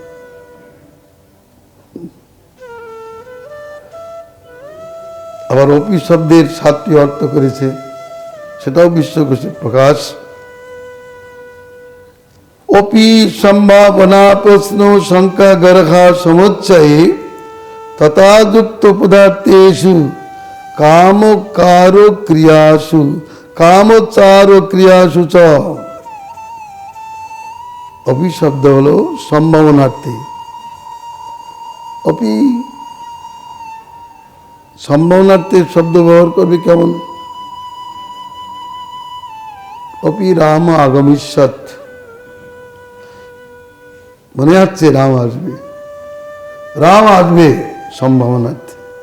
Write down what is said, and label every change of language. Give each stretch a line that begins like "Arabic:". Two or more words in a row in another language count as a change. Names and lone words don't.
Bangla: আবার অপি শব্দের 7টি অর্থ করেছে, সেটাও বিশ্বকোষে প্রকাশ।
Sanskrit: অপি সম্ভাবনা প্রশ্ন শঙ্কা গর্হা সমুচ্চয়ে তথা যুক্ত পদার্থেষু কামকার ক্রিয়াসু কামচার ক্রিয়াসু চ।
Bangla: অপি শব্দ হলো সম্ভাবনার্থে। অপি সম্ভাবনার্থে শব্দ ব্যবহার করবে কেমন?
Sanskrit: অপি রাম আগমিষ্যৎ,
Bangla: মনে হচ্ছে রাম আসবে, রাম আসবে সম্ভাবনার্থে।